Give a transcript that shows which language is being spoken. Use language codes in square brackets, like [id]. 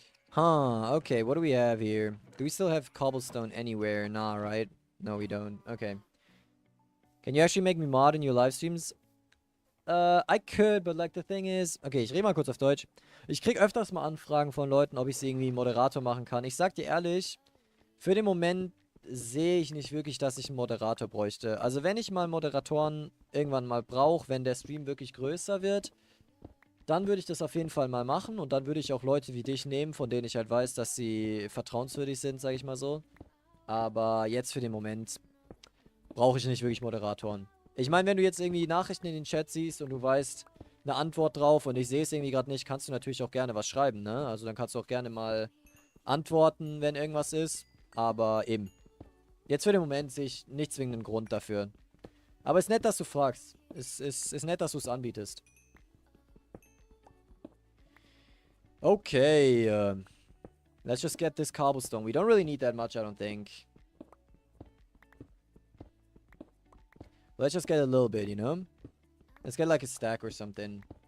[en] Huh, okay, what do we have here? Do we still have cobblestone anywhere? Nah, right? No, we don't. Okay. Can you actually make me mod in your live streams? I could, but like the thing is... [de] Okay, ich rede mal kurz auf Deutsch. Ich krieg öfters mal Anfragen von Leuten, ob ich sie irgendwie Moderator machen kann. Ich sag dir ehrlich, für den Moment sehe ich nicht wirklich, dass ich einen Moderator bräuchte. Also wenn ich mal Moderatoren irgendwann mal brauche, wenn der Stream wirklich größer wird, dann würde ich das auf jeden Fall mal machen und dann würde ich auch Leute wie dich nehmen, von denen ich halt weiß, dass sie vertrauenswürdig sind, sage ich mal so. Aber jetzt für den Moment brauche ich nicht wirklich Moderatoren. Ich meine, wenn du jetzt irgendwie Nachrichten in den Chat siehst und du weißt eine Antwort drauf und ich sehe es irgendwie gerade nicht, kannst du natürlich auch gerne was schreiben, ne? Also dann kannst du auch gerne mal antworten, wenn irgendwas ist. Aber eben. Jetzt für den Moment sehe ich nicht zwingenden Grund dafür. Aber es ist nett, dass du fragst. Es ist nett, dass du es anbietest. Okay. [en] Let's just get this cobblestone. We don't really need that much, I don't think. Let's just get a little bit, you know? Let's get like a stack or something.